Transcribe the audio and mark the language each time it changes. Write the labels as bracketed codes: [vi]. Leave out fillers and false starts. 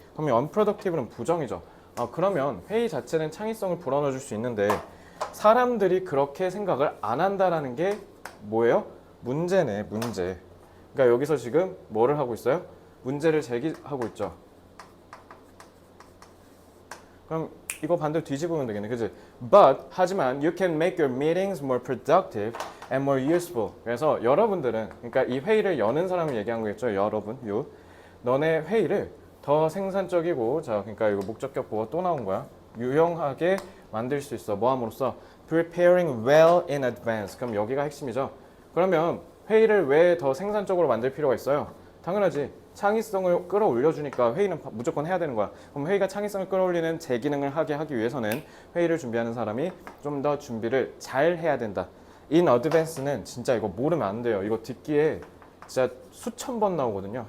[ko] 그러면 unproductive는 부정이죠. 그러면 회의 자체는 창의성을 불어넣어 줄 수 있는데 사람들이 그렇게 생각을 안 한다라는 게 뭐예요? 문제네, 문제. 그러니까 여기서 지금 뭐를 하고 있어요? 문제를 제기하고 있죠. 그럼 이거 반대로 뒤집으면 되겠네, 그치? [en] But 하지만 you can make your meetings more productive and more useful. [ko] 그래서 여러분들은, 그러니까 이 회의를 여는 사람을 얘기한 거겠죠. 여러분, you. 너네 회의를 더 생산적이고, 자, 그러니까 이거 목적격 보고 또 나온 거야. 유용하게 만들 수 있어. 뭐 함으로써? [en] Preparing well in advance. [ko] 그럼 여기가 핵심이죠. 그러면 회의를 왜 더 생산적으로 만들 필요가 있어요? 당연하지. 창의성을 끌어올려주니까 회의는 무조건 해야 되는 거야. 그럼 회의가 창의성을 끌어올리는 제 기능을 하기 위해서는 회의를 준비하는 사람이 좀 더 준비를 잘 해야 된다. In advance는 진짜 이거 모르면 안 돼요. 이거 듣기에 진짜 수천 번 나오거든요.